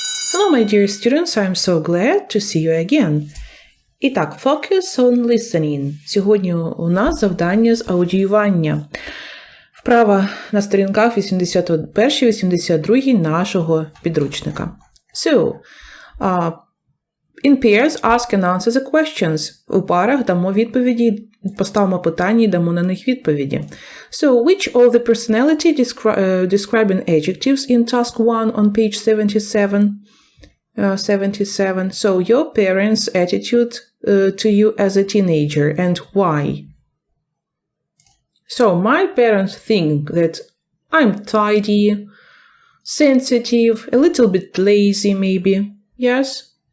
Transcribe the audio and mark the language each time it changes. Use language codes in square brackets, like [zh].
[en] Hello my dear students, I'm so glad to see you again. [uk] І так, [en] focus on listening. [uk] Сьогодні у нас завдання з аудіювання. Вправа на сторінках 81-82 нашого підручника. [en] So, in pairs, ask and answer the questions. [uk] У парах дамо відповіді, поставимо питання і дамо на них відповіді. [en] So, which of the personality describing adjectives in task 1 on page 77? 77. So, your parents' attitude to you as a teenager and why? So, my parents think that I'm tidy, sensitive, a little bit lazy maybe, yes?